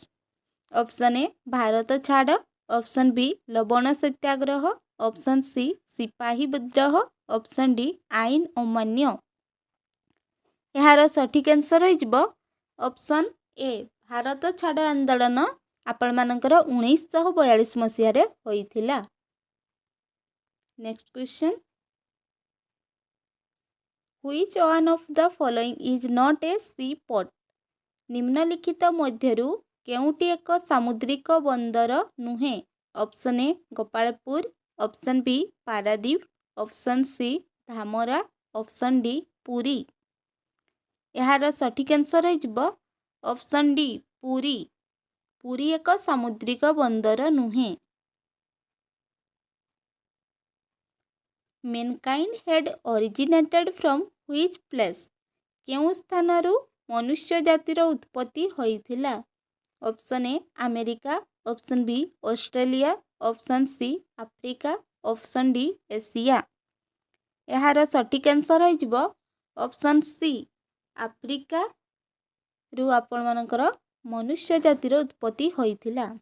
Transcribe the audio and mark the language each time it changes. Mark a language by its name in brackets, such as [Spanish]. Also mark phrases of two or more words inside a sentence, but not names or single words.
[English] option A [Odia] ଭାରତ ଛାଡ଼, [English] option B [Odia] ଲବଣ ସତ୍ୟାଗ୍ରହ, [English] option C [Odia] ସିପାହୀ ବିଦ୍ରୋହ, [English] option D [Odia] ଆଇନ ଅମାନ୍ୟ। ଏହାର ସଠିକ୍ ଆନ୍ସର୍ ହୋଇଯିବ [English] option A [Odia] ଭାରତ ଛାଡ଼ ଆନ୍ଦୋଳନ ଆପଣମାନଙ୍କର 1942 ମସିହାରେ ହୋଇଥିଲା। [English] next question, Which one of the following is not a seaport? [Odia] ନିମ୍ନଲିଖିତ ମଧ୍ୟରୁ କେଉଁଟି ଏକ ସାମୁଦ୍ରିକ ବନ୍ଦର ନୁହେଁ? [English] option A [Odia] ଗୋପାଳପୁର, [English] option B [Odia] ପାରାଦୀପ, [English] option C [Odia] ଧାମରା, [English] option D [Odia] ପୁରୀ। ଏହାର ସଠିକ୍ ଆନ୍ସର୍ ହୋଇଯିବ [English] option D [Odia] ପୁରୀ। ପୁରୀ ଏକ ସାମୁଦ୍ରିକ ବନ୍ଦର ନୁହେଁ। [English] Mankind had originated from which place? [Odia] କେଉଁ ସ୍ଥାନରୁ ମନୁଷ୍ୟ ଜାତିର ଉତ୍ପତ୍ତି ହୋଇଥିଲା? [English] option A [Odia] ଆମେରିକା, [English] option B [Odia] ଅଷ୍ଟ୍ରେଲିଆ, [English] option C [Odia] ଆଫ୍ରିକା, [English] option D [Odia] ଏସିଆ। ଏହାର ସଠିକ୍ ଆନ୍ସର୍ ହୋଇଯିବ [English] option C [Odia] ଆଫ୍ରିକାରୁ ଆପଣମାନଙ୍କର ମନୁଷ୍ୟ ଜାତିର ଉତ୍ପତ୍ତି ହୋଇଥିଲା।